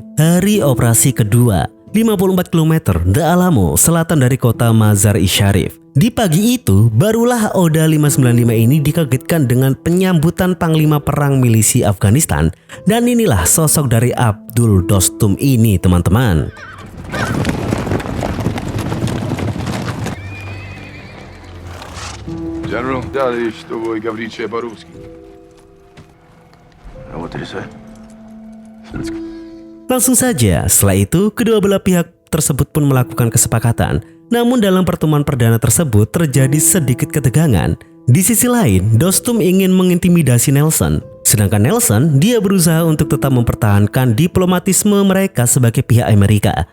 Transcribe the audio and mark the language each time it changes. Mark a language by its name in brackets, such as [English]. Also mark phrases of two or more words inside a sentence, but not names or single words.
[Indonesian] Hari operasi kedua, 54 km The Alamo, selatan dari kota Mazar-i-Sharif. Di pagi itu, barulah ODA 595 ini dikagetkan dengan penyambutan panglima perang milisi Afghanistan. Dan inilah sosok dari Abdul Dostum ini, teman-teman. General, [Russian] да, что вы говорите по-русски? 것들이세요? [Indonesian] Langsung saja, setelah itu kedua belah pihak tersebut pun melakukan kesepakatan. Namun dalam pertemuan perdana tersebut terjadi sedikit ketegangan. Di sisi lain, Dostum ingin mengintimidasi Nelson. Sedangkan Nelson, dia berusaha untuk tetap mempertahankan diplomatisme mereka sebagai pihak Amerika.